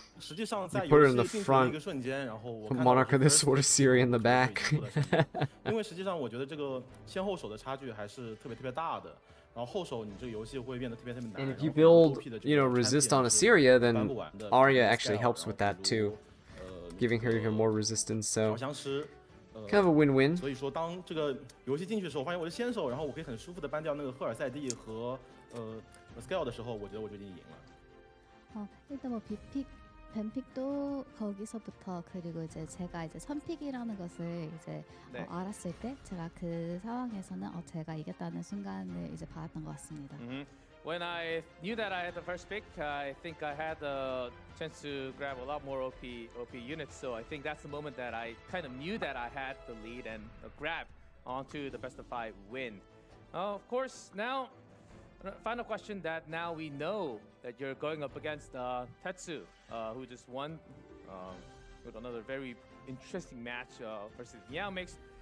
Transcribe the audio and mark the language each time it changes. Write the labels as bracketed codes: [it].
[en] You put her in the front, put Monarch of the Sword of Syria in the back. [zh] 因为实际上我觉得这个先后手的差距还是特别大的。然后后手你这个游戏会变得特别难。 [en] And if you build, resist on Assyria, then Aria actually helps with that too, giving her even more resistance. So kind of a win-win. [zh] 所以说当这个游戏进去的时候，我发现我是先手，然后我可以很舒服的搬掉那个赫尔塞蒂和Scale 的时候，我觉得我就已经赢了。 [ko] 일단 뭐 뱀픽도 거기서부터, 그리고 이제 제가 이제 선픽이라는 것을 이제 알았을 때 제가 그 상황에서는 제가 이겼다는 순간을 이제 받았던 것 같습니다. [en] When I knew that I had the first pick, I think I had the chance to grab a lot more OP units. So I think that's the moment that I kind of knew that I had the lead and grab onto the best of 5 win. Of course, now final question that now we know that you're going up against Tetsu, who just won with another very interesting match versus Meowmix.